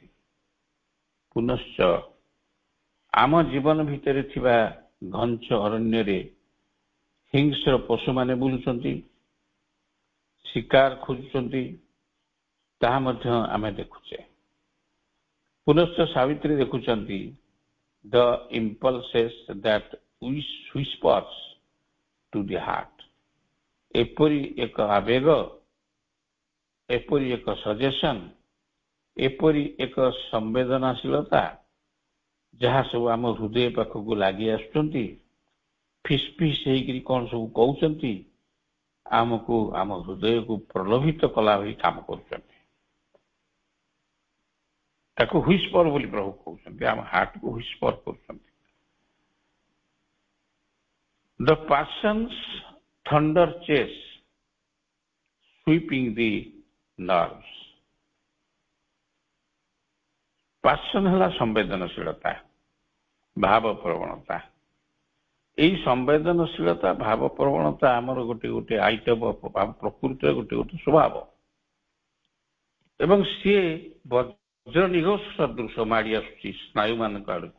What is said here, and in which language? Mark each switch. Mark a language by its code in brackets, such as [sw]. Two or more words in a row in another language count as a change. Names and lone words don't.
[or] ପୁନଶ୍ଚ ଆମ ଜୀବନ ଭିତରେ ଥିବା ଘଞ୍ଚ ଅରଣ୍ୟରେ ହିଂସ୍ର ପଶୁମାନେ ବୁଲୁଛନ୍ତି, ଶିକାର ଖୋଜୁଛନ୍ତି, ତାହା ମଧ୍ୟ ଆମେ ଦେଖୁଛେ। ପୁନଶ୍ଚ ସାବିତ୍ରୀ ଦେଖୁଛନ୍ତି [en] the impulses that whispers to the heart। [or] ଏପରି ଏକ ଆବେଗ, ଏପରି ଏକ ସଜେସନ, ଏପରି ଏକ ସମ୍ବେଦନଶୀଳତା ଯାହା ସବୁ ଆମ ହୃଦୟ ପାଖକୁ ଲାଗି ଆସୁଛନ୍ତି, ଫିସ୍ ଫିସ୍ ହେଇକିରି କଣ ସବୁ କହୁଛନ୍ତି, ଆମକୁ ଆମ ହୃଦୟକୁ ପ୍ରଲୋଭିତ କଲା ଭଳି କାମ କରୁଛନ୍ତି। ତାକୁ ହୁଇସ୍ପର ବୋଲି ପ୍ରଭୁ କହୁଛନ୍ତି, ଆମ ହାର୍ଟକୁ ହୁଇସ୍ପର କରୁଛନ୍ତି। [en] The passion's thunder chase sweeping the nerves। [or] ପାସନ ହେଲା ସମ୍ବେଦନଶୀଳତା, ଭାବ ପ୍ରବଣତା। এই ସମ୍ବେଦନଶୀଳତା, ଭାବ ପ୍ରବଣତା ଆମର ଗୋଟେ ଗୋଟେ ଆଇଟମ, ପ୍ରକୃତିର ଗୋଟେ ଗୋଟେ ସ୍ୱଭାବ। ଏବଂ ସିଏ ବଜ୍ର ନିଘୋଷ ସଦୃଶ ମାଡ଼ି ଆସୁଛି ସ୍ନାୟୁମାନଙ୍କ ଆଡ଼କୁ।